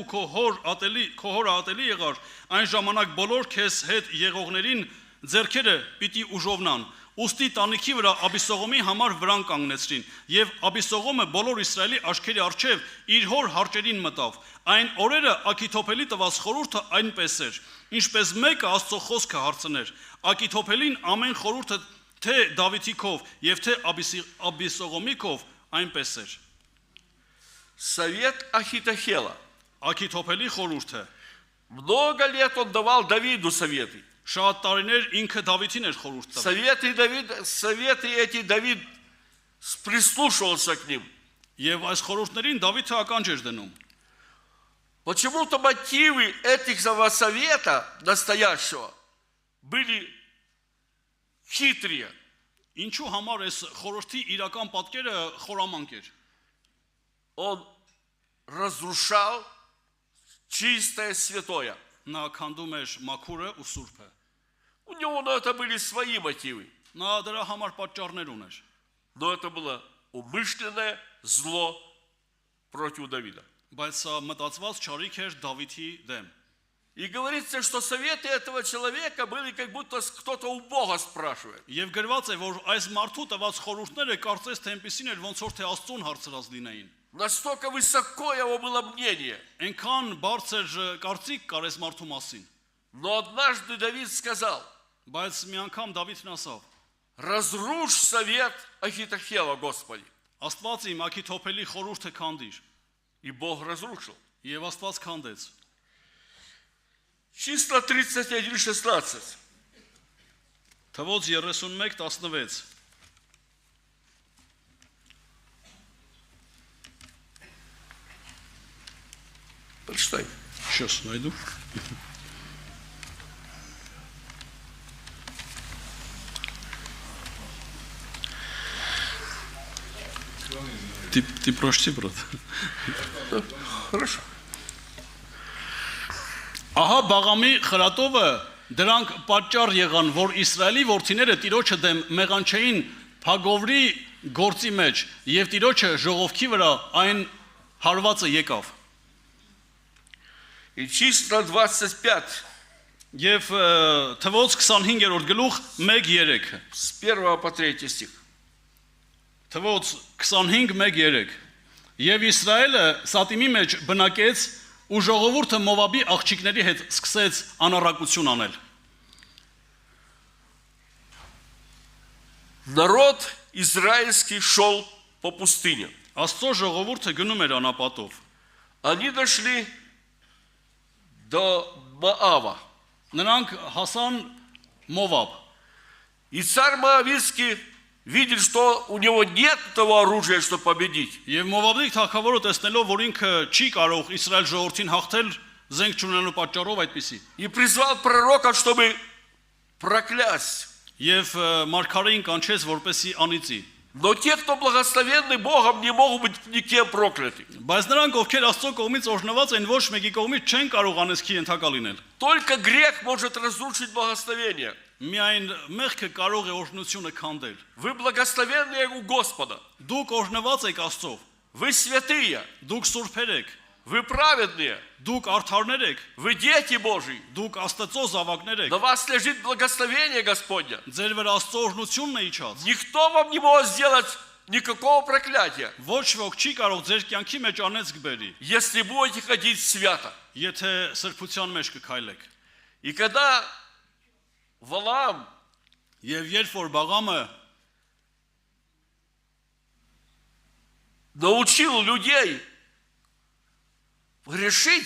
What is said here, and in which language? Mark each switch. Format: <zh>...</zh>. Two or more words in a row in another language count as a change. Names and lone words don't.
<hy>քո հորը ատելի եղար, այն ժամանակ բոլոր քեզ հետ եղողներին ձեռքերը պիտի ուժովնան։ Ուստի տանիքի վրա Աբիսողոմի համար վրան կանգնեցրին, եւ Աբիսողոմը բոլոր Իսրայելի աչքերի առջև իր հոր հարճերին մտավ։ Այն օրերը Աքիթոփելի տված խորհուրդը այնպես էր, ինչպես մեկը Աստծո խոսքը հարցներ։ Աքիթոփելին ամեն խորհուրդը թե Դավիթի քով եւ թե Աբիսողոմի քով այնպես էր։</hy> <ru>Совет Ахитохела.</ru> <hy>Աքիթոփելի խորհուրդը</hy> <ru>Много лет он давал Давиду советы.</ru> <hy>շատ տարիներ ինքը Դավիթին էր խորհուրդ տվել։</hy> <ru>Советы эти Давид прислушивался к ним.</ru> <hy>Եվ այս խորհուրդներին Դավիթը ականջ էր դնում։</hy> <ru>Почему-то мотивы этих совета настоящего были хитрые.</ru> <hy>Ինչու համար այս խորհրդի իրական պատկերը խորամանկ էր։</hy> <ru>Он разрушал чистое святое.</ru> <hy>Նա քանդում էր մաքուրը ու սուրբը։</hy> <ru>У него на это были свои мотивы.</ru> <hy>Նա դրա համար պատճառներ ուներ։</hy> <ru>Но это было умышленное зло против Давида.</ru> <hy>Բայց սա մտածված ճարիք էր Դավիթի դեմ։</hy> <ru>И говорится, что советы этого человека были как будто кто-то у Бога спрашивает.</ru> <hy>Եվ գրված է, որ այս մարդու տված խորհուրդները կարծես թե այնպեսին էր, ոնց որ թե Աստծուն հարցրած լինեին։</hy> <ru>Настолько высоко его было мнение.</ru> <hy>Այնքան բարձր կարծիք կար այս մարդու մասին։</hy> <ru>Но однажды Давид сказал:</ru> <hy>Բայց մի անգամ Դավիթն ասավ.</hy> <ru>разрушь совет Ахитофела, Господи.</ru> <hy>Աստված իմ Աքիթոփելի խորհուրդը քանդիր։</hy> <ru>И Бог разрушил.</ru> <hy>Եվ Աստված քանդեց։</hy> <ru>Числа 31:16.</ru> <hy>Թվոց 31:16</hy> <ru>Прочитай. Сейчас найду. Ты прочти, брат. Хорошо.</ru> <hy>Ահա Բաղամի խրատովը դրանք պատճառ եղան, որ Իսրայելի որդիները Տիրոջը դեմ մեղանչեին Փագովրի գործի մեջ, եւ Տիրոջը ժողովքի վրա այն հարվածը եկավ։</hy> <ru>И числа 25.</ru> <hy>Եվ թվոց 25-րդ գլուխ 1:3</hy> <ru>С 1 по 3 стих.</ru> <hy>Թվոց 25:1:3 Եվ Իսրայելը Սատիմի մեջ բնակեց ու ժողովուրդը Մովաբի աղջիկների հետ սկսեց անառակություն անել։</hy> <ru>Народ израильский шел по пустыне.</ru> <hy>Աստծո ժողովուրդը գնում էր անապատով։</hy> <ru>Они дошли до Моава.</ru> <hy>Նրանք հասան Մովաբ։</hy> <ru>И царь Моавитский видит, что у него нет того оружия, чтобы победить.</ru> <hy>Եվ Մովաբի թագավորը տեսնելով, որ ինքը չի կարող Իսրայել ժողովրդին հաղթել, զենք չունենալու պատճառով այդպիսի։</hy> <ru>И призвал пророка, чтобы проклясть.</ru> <hy>Եվ մարգարեին կանչեց, որպեսի անիծի։</hy> <ru>Но те, кто благословенны Богом, не могут быть никем прокляты.</ru> <hy>Բայց նրանք, ովքեր Աստծո կողմից օրհնված են, ոչ մեկի кողմից չեն կարող անեսքի ենթակա լինել։</hy> <ru>Только грех может разрушить благословение.</ru> <hy>Միայն մեղքը կարող է օրհնությունը քանդել։</hy> <ru>Вы благословенные у Господа.</ru> <hy>Դուք օրհնված եք Աստծով։</hy> <ru>Вы святые.</ru> <hy>Դուք սուրբեր եք։</hy> <ru>Вы праведные.</ru> <hy>Դուք արդարներ եք։</hy> <ru>Вы дети Божьи.</ru> <hy>Դուք Աստծո զավակներ եք։</hy> <ru>На вас лежит благословение Господня.</ru> <hy>Ձեր վրա Աստծո օրհնությունն է իջած։</hy> <ru>Никто вам не может сделать никакого проклятия,</ru> <hy>Ոչ ոք չի կարող ձեր կյանքի մեջ անեց կբերի,</hy> <ru>если будете ходить свято.</ru> <hy>եթե սրբության մեջ կքայլեք։</hy> <ru>И когда Валаам</ru> <hy>Եվ երբ որ Բաղամը</hy> <ru>научил людей грешить,</ru>